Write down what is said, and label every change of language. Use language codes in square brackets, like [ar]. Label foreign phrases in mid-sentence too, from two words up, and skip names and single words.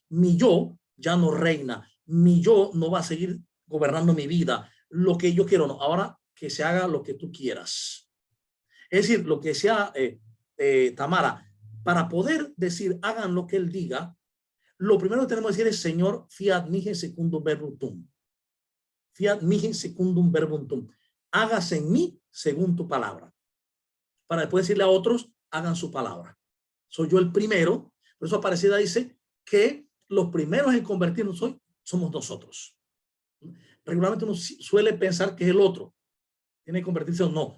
[es] Mi yo ya no reina, mi yo no va a seguir gobernando mi vida, lo que yo quiero, no, ahora que se haga lo que tú quieras. Es decir, lo que sea, Tamara, para poder decir, hagan lo que él diga, lo primero que tenemos que decir es, Señor, [la] fiat mihi secundum verbum tuum. Fiat mihi secundum verbum tuum. [es] Hágase en mí según tu palabra. Para después decirle a otros, hagan su palabra. Soy yo el primero. Por eso Aparecida dice que los primeros en convertirnos hoy somos nosotros. Regularmente uno suele pensar que es el otro tiene que convertirse o no.